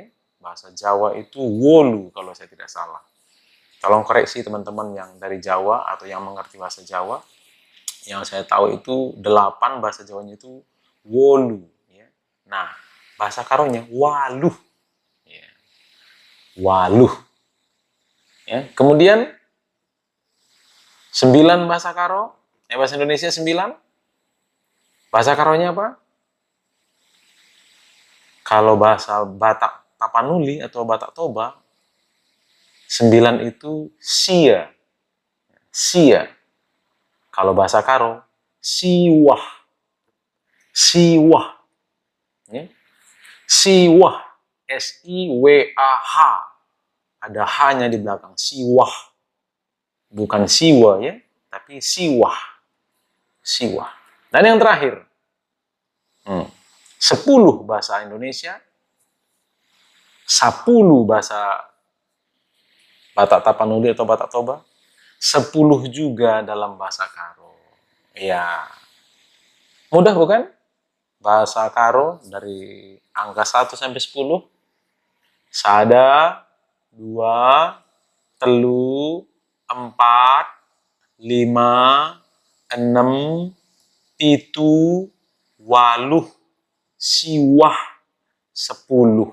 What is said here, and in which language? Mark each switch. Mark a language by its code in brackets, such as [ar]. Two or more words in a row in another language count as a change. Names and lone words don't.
[id] Bahasa Jawa itu wolu kalau saya tidak salah. Tolong koreksi teman-teman yang dari Jawa atau yang mengerti bahasa Jawa. Yang saya tahu itu 8 bahasa Jawanya itu wolu ya. Nah, bahasa Karonya waluh. Ya. Waluh. Ya. Kemudian 9 bahasa Karo. Bahasa Indonesia 9. Bahasa Karonya apa? Kalau bahasa Batak Tapanuli atau Batak Toba, 9 itu sia. Sia. Kalau bahasa Karo, siwah. Siwah. Ya. Siwah. S-I-W-A-H. Ada H-nya di belakang. Siwah. Bukan siwa ya, tapi siwah. Siwah. Dan yang terakhir, 10 bahasa Indonesia, 10 bahasa Batak Tapanuli atau Batak Toba, 10 juga dalam bahasa Karo. Ya, mudah bukan? Bahasa Karo dari angka 1 sampai 10. [btx] Sada, 2, telu, 4, 5, 6, pitu, waluh, siwah, 10.